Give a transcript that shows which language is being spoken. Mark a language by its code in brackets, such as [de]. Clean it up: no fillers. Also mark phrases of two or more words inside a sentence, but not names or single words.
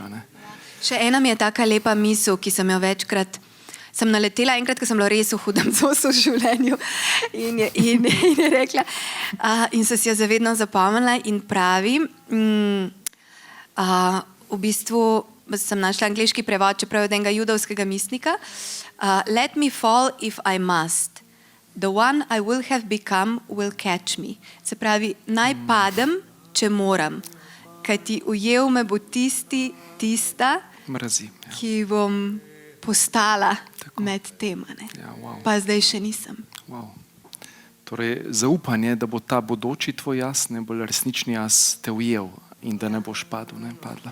[sl] Še ena mi je taka lepa misel, ki sem jo večkrat naletela, enkrat, ko sem bila res v hudem zosu v življenju in je rekla, in sem si jo zavedno zapomnila in pravi, v bistvu sem našla angleški prevod, čeprav od enega judovskega misnika, [en] let me fall if I must. The one I will have become will catch me. [sl] Se pravi, naj padem, če moram, kajti ujel me bo tista, ki bom postala med tem. Pa zdaj še nisem. Torej, zaupanje, da bo ta bodoči tvoj jaz, bolj resnični jaz te ujel in da ne boš padla.